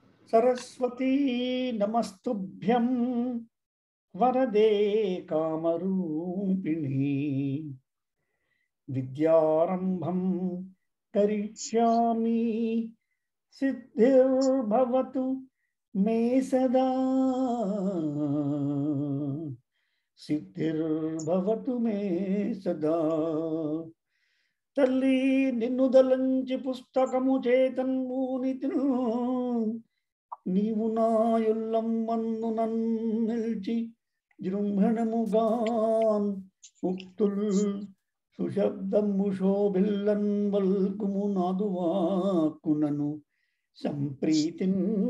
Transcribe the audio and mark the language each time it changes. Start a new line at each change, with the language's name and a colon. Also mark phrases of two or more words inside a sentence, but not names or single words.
Sanskrit: सरस्वती नमस्तुभ्यं वरदे कामरूपिणी विद्यारंभं करिष्यामि सिद्धिर्भवतु मे सदा सिद्धिर्भवतु मे सदा
Telugu: తల్లి నిన్ను దలంచి పుస్తకము చేతన్మూనితిను నీవు నాయుల్లమ్మన్ను నన్నిల్చి జృంభణముగాన్ ఉక్తుల్ సుశబ్దము శోభిల్లన్ వల్కుము నాదువాకునను సంప్రీతిన్